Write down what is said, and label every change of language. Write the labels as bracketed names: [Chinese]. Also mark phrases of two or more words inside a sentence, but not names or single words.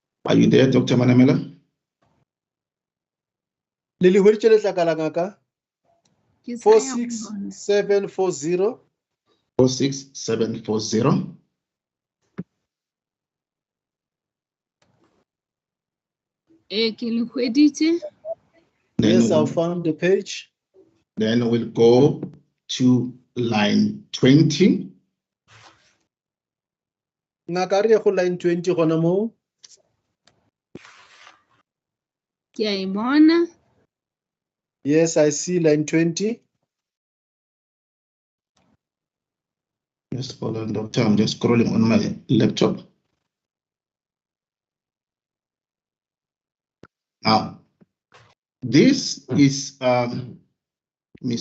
[English] Are you there, Dr. Manamela? [Northern Sotho] Lili hweditše letlakala ngaka Ke sa ya go bona. 46740. 46740. Ke le hweditše. [English] Yes, I found the page. Then we'll go to line 20. [Northern Sotho] Ngaka re ye go line 20 gona mo. Ke a e bona. [English] Yes, I see line 20. Just hold on, doctor. I'm just scrolling on my laptop. Now, this is Ms.